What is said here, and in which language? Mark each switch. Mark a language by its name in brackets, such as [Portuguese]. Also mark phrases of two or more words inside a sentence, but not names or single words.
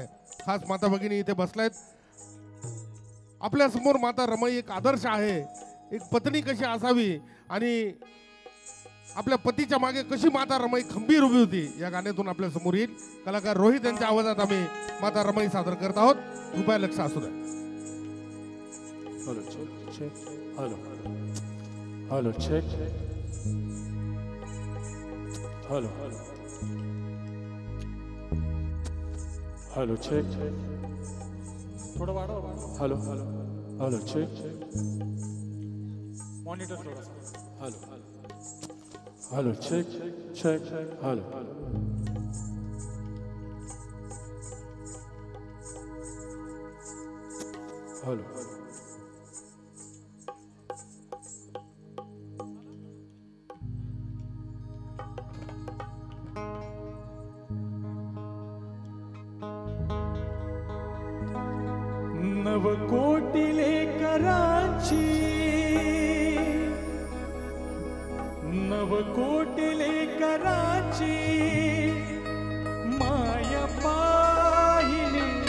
[Marathi] खास माता भगिनी इथे बसलायत. आपल्या समोर माता रमाई एक आदर्श आहे. एक पत्नी कशी असावी आणि आपल्या पतीच्या मागे कशी माता रमाई खंबीर उभी होती, या गाण्यातून आपल्या समोर येईल. कलाकार रोहित यांच्या आवाजात आम्ही माता रमाई सादर करत आहोत. कृपया लक्ष असू द्या. [English] Hello, check, check. Hello. Hello, check. Hello. Hello, check. [Marathi] थोड़ा वाढवा. [English] Hello. Hello, check. Monitor थोडासा. Hello. Hello, check, check. Hello. Hello. [Marathi] नवकोटिले कराची नवकोटिले कराची माया पाहिली